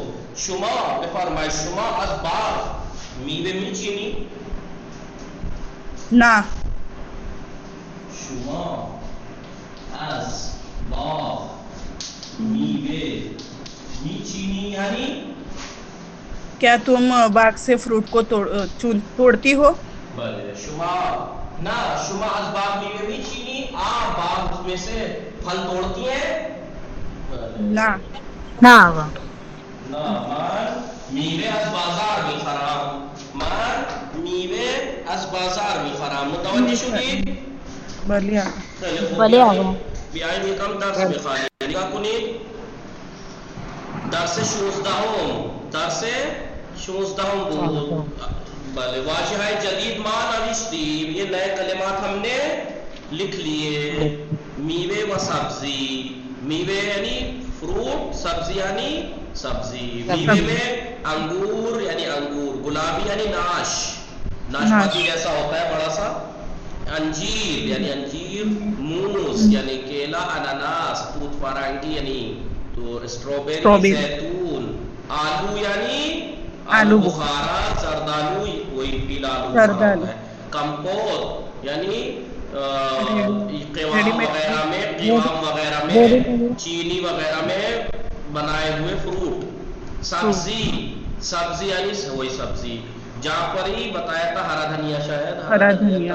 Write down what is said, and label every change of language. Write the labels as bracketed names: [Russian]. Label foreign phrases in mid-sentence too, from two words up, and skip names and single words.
[Persian] شما بفرمایید، شما از باغ میوه میچینی؟ نه. شما از باغ میوه میچینی یعنی؟ [Urdu] کیا تم باغ سے فروٹ کو توڑتی ہو؟ [Persian] بله. شما نه، شما از باغ میوه میچینی؟ [Urdu] باغ میں سے پھل توڑتی ہیں؟ [Persian] نه. نه آقا. نه، من میوه از بازار میخرم. من میوه از بازار میخرم. متوجه شدید؟ بله. خیلی خوب. بله آقا. بیایید یکم درس بخوانید. نگاه کنید. درس 16 بود. بله. واژه جدید ما نوشتیم. [Urdu] یہ نئے کلمات ہم نے لکھ لیے. [Persian] میوه و سبزی. میوه یعنی فروٹ، سبزی یعنی سبزی. [Urdu] میوه میں انگور یعنی انگور، گلابی یعنی ناشپاتی جیسا ہوتا ہے بڑا سا. انجیر یعنی انجیر، موز یعنی کیلا، اناناس، توت فرنگی یعنی تو اسٹرابیری، زیتون. آلو یعنی آلو بخارا، زردالو وہی پیلا آلو بخارا ہے. کمپوت یعنی قوام وغیرہ میں چینی وغیرہ میں بنائے ہوئے فروٹ. سبزی یعنی وہی سبزی. جہاں پر ہی بتایا تھا ہرا دھنیا، شاید ہرا دھنیا.